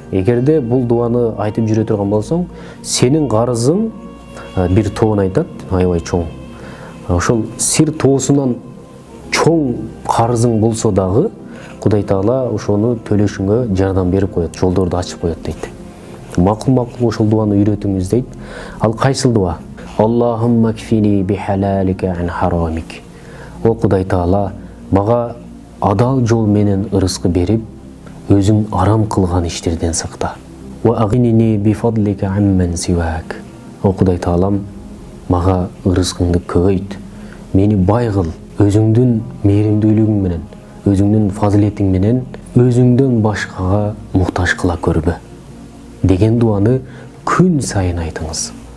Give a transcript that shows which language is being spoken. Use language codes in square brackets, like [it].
[ky] Эгерде бул дуаны айтып жүрө турган болсоң, сенин карызың бир тоон айтат, аябай чоң. Ошол сир тоосунан чоң карызың болсо дагы, Кудай Таала ошону төлөшүңө жардам берип коет, жолдорду ачып коет дейт. Макул ошол дуаны үйрөтүңүз дейт. Ал кайсыл дуа? [ar] Аллахумма кфини бихалалика ан харамик. [ky] О Кудай Таала, мага адал жол менен ырыскы берип, өзүң арам кылган иштерден сакта. [ar] Ва агнини бифадлика амман сивак. [ky] О Кудай Таалам, мага ырыскыңды көбөйт. Мени бай кыл, өзүңдүн мээримдүүлүгүң менен, өзүңдүн фазилетиң менен, өзүңдөн башкага муктаж кыла көрбө деген дуаны күн сайын айтыңыз.